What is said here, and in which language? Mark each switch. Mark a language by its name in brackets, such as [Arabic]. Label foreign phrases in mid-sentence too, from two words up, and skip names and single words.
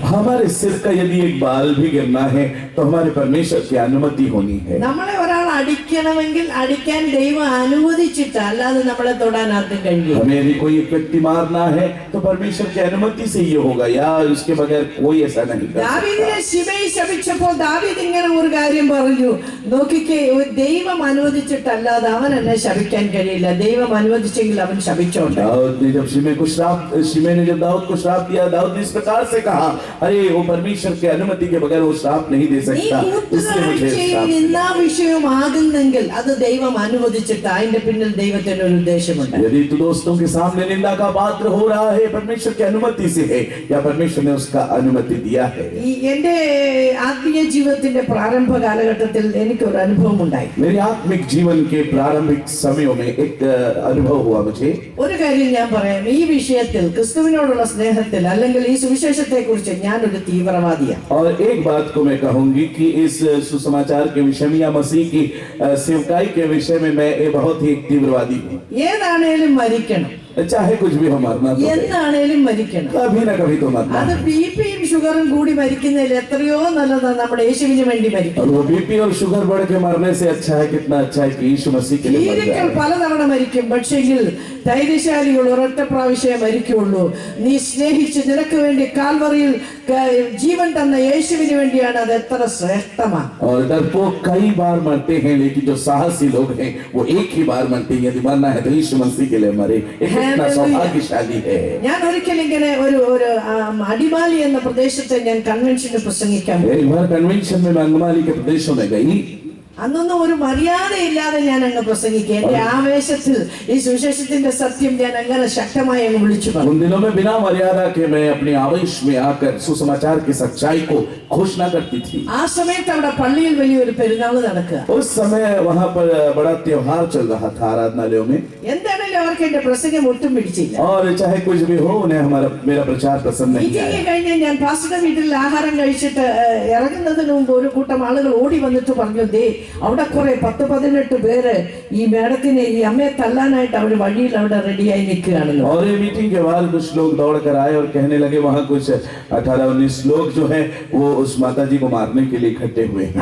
[Hindi] हमारे सिर का यदि एक बाल भी गिरना है तो हमारे परमेश्वर की अनुमति होनी है. [Malayalam] നമ്മളെ ഒരാൾ അടിക്കണമെങ്കിൽ അടിക്കാൻ ദൈവം അനുവദിച്ചിട്ട്, അല്ലാതെ നമ്മളെ തൊടാൻ ആർക്കും കഴിയും. [Hindi] हमें यदि कोई एक व्यक्ति मारना है तो परमेश्वर की अनुमति से ये होगा, या उसके बगैर कोई ऐसा नहीं कर सकता. [Malayalam] ദാവീദിനെ ശിമെയി ശപിച്ചപ്പോൾ ദാവീദ് ഇങ്ങനെ ഒരു കാര്യം പറഞ്ഞു, നോക്കിക്കേ, ദൈവം അനുവദിച്ചിട്ടല്ലാതെ അവൻ എന്നെ ശപിക്കാൻ കഴിയില്ല, ദൈവം അനുവദിച്ചെങ്കിൽ അവൻ ശപിച്ചോട്ടെ. [Hindi] दाऊद ने जब शिमे ने जब दाऊद को श्राप दिया, दाऊद ने इस प्रकार से कहा, अरे वो परमेश्वर की अनुमति के बगैर वो श्राप नहीं दे [Malayalam] നീ [Hindi] सकता, इसलिए मुझे [Malayalam] കൂട്ടുകാഴ്ചയും [Hindi] श्राप दिया. [Malayalam] നിന്നാ വിഷയമാകുന്നെങ്കിൽ അത് ദൈവം അനുവദിച്ചിട്ട്, അതിന്റെ പിന്നിൽ ദൈവത്തിന് ഒരു ഉദ്ദേശമുണ്ട്. [Hindi] यदि तू दोस्तों के सामने निंदा का पात्र हो रहा है, परमेश्वर की अनुमति से है या परमेश्वर ने उसका अनुमति दिया है. [Malayalam] ഈ എന്റെ ആത്മീയ ജീവിതത്തിന്റെ പ്രാരംഭ കാലഘട്ടത്തിൽ എനിക്കൊരു അനുഭവം ഉണ്ടായി. [Hindi] मेरे आत्मिक जीवन के प्रारंभिक समयों में एक अनुभव हुआ मुझे. [Malayalam] ഒരു കാര്യം ഞാൻ പറയാം, ഈ വിഷയത്തിൽ ക്രിസ്തുവിനോടുള്ള സ്നേഹത്തിൽ അല്ലെങ്കിൽ ഈ സുവിശേഷത്തെ കുറിച്ച് ഞാനൊരു തീവ്രവാദിയാണ്. [Hindi] और एक बात को मैं कहूंगी कि इस सुसमाचार के विषय में या मसीह की सेवकाई के विषय में मैं बहुत ही तीव्रवादी हूँ. [Malayalam] ഏതാണേലും മരിക്കണം, [Hindi] चाहे कुछ भी हो, मरना तो है. [Malayalam] എന്നാണേലും മരിക്കണം. [Hindi] कभी ना कभी तो मरना [Malayalam] അത് [Hindi] है. [Malayalam] ബിപിയും ഷുഗറും കൂടി മരിക്കുന്നതിൽ എത്രയോ നല്ലതാണ് നമ്മുടെ യേശുവിന് വേണ്ടി [Hindi] और [Malayalam] മരിക്കണം. [Hindi] वो बीपी और शुगर बढ़ के मरने से अच्छा है, कितना अच्छा है कि यीशु मसीह के लिए मर [Malayalam] ഭീരുക്കൾ [Hindi] जाए. [Malayalam] പലതവണ മരിക്കും, പക്ഷെങ്കിൽ ധൈര്യശാലികൾ ഒരൊറ്റ പ്രാവശ്യമേ മരിക്കുള്ളൂ. നീ സ്നേഹിച്ച് നിനക്ക് വേണ്ടി കാൽവറിയിൽ ജീവൻ തന്ന യേശുവിന് വേണ്ടിയാണ്, അത് എത്ര ശ്രേഷ്ഠമാണ്. [Hindi] और डरपोक कई बार मरते हैं, लेकिन जो साहसी लोग हैं वो एक ही बार मरते हैं. यदि मरना है तो यीशु मसीह के लिए मरे. एक कितना सौभाग्यशाली है. [Malayalam] ഞാൻ ഒരിക്കൽ ഇങ്ങനെ ഒരു അടിമാലി എന്ന പ്രദേശത്തെ ഞാൻ കൺവെൻഷന് പ്രസംഗിക്കാൻ പോയി. [Hindi] एक बार कन्वेंशन में मैं अंगमाली के प्रदेशों में गई. [Malayalam] അന്നൊന്നും ഒരു മര്യാദയില്ലാതെ ഞാൻ അങ്ങ് പ്രസംഗിക്കുക. എന്റെ ആവേശത്തിൽ ഈ സുവിശേഷത്തിന്റെ സത്യം ഞാൻ അങ്ങനെ ശക്തമായി അങ്ങ് വിളിച്ചു പറഞ്ഞു. [Hindi] उन दिनों में बिना मर्यादा के मैं अपने आवेश में आकर सुसमाचार की सच्चाई को घोषणा करती थी. [Malayalam] ആ സമയത്ത് അവിടെ പള്ളിയിൽ വലിയൊരു പെരുന്നാൾ നടക്കുക. [Hindi] उस समय वहां पर बड़ा त्योहार चल रहा था आराधनालयों में. [Malayalam] എന്താണേലും അവർക്ക് എന്റെ പ്രസംഗം ഒട്ടും പിടിച്ചില്ല. [Hindi] और चाहे कुछ भी हो उन्हें हमारा मेरा प्रचार पसंद नहीं [Malayalam] മീറ്റിംഗ് [Hindi] आया। [Malayalam] കഴിഞ്ഞ് ഞാൻ പാസ്റ്ററുടെ വീട്ടിൽ ആഹാരം കഴിച്ചിട്ട് ഇറങ്ങുന്നതിന് മുമ്പ് ഒരു കൂട്ടം ആളുകൾ ഓടി വന്നിട്ട് പറഞ്ഞു, ദേ അവിടെ കുറെ 10-18 പേര് ഈ മേഡത്തിനെ ഈ അമ്മയെ തല്ലാനായിട്ട് അവർ വഴിയിൽ അവിടെ റെഡിയായി നിൽക്കുകയാണെന്ന്. [Hindi] और ये मीटिंग के बाद कुछ लोग दौड़ कर आए और कहने लगे वहाँ कुछ 18-19 लोग जो है वो उस माता जी को मारने के लिए इकट्ठे हुए हैं।